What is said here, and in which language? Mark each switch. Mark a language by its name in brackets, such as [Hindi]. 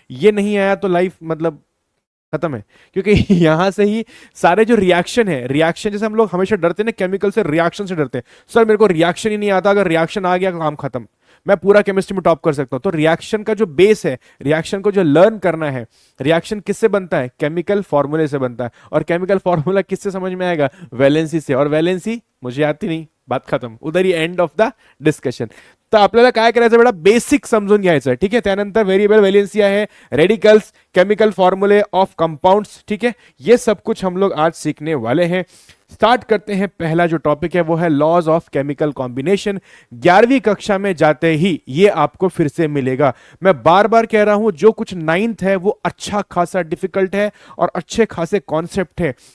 [Hindi] ये नहीं आया तो लाइफ मतलब खत्म है, क्योंकि यहां से ही सारे जो रिएक्शन है, रिएक्शन जैसे हम लोग हमेशा डरते हैं ना, केमिकल से, रिएक्शन से डरते हैं, सर मेरे को रिएक्शन ही नहीं आता, अगर रिएक्शन आ गया काम खत्म, मैं पूरा केमिस्ट्री में टॉप कर सकता हूं। तो रिएक्शन का जो बेस है, रिएक्शन को जो लर्न करना है, रिएक्शन किससे बनता है, केमिकल फॉर्मूले से बनता है, और केमिकल फॉर्मूला किससे समझ में आएगा, वैलेंसी से, और वैलेंसी मुझे आती नहीं, बात खत्म, उधर ही [English] End of the discussion. [Marathi] तर आपल्याला काय करायचं बेटा, बेसिक समजून घ्यायचं. ठीक आहे. त्यानंतर वेरिएबल वैलेंसी आहे, रेडिकल्स, केमिकल फॉर्मूले ऑफ कंपाउंड्स. [Hindi] ठीक है, ये सब कुछ हम लोग आज सीखने वाले हैं. स्टार्ट करते हैं. पहला जो टॉपिक है वो है लॉज ऑफ केमिकल कॉम्बिनेशन. 11वीं कक्षा में जाते ही ये आपको फिर से मिलेगा. मैं बार बार कह रहा हूं, जो कुछ 9th है वो अच्छा खासा डिफिकल्ट है और अच्छे खासे कॉन्सेप्ट है.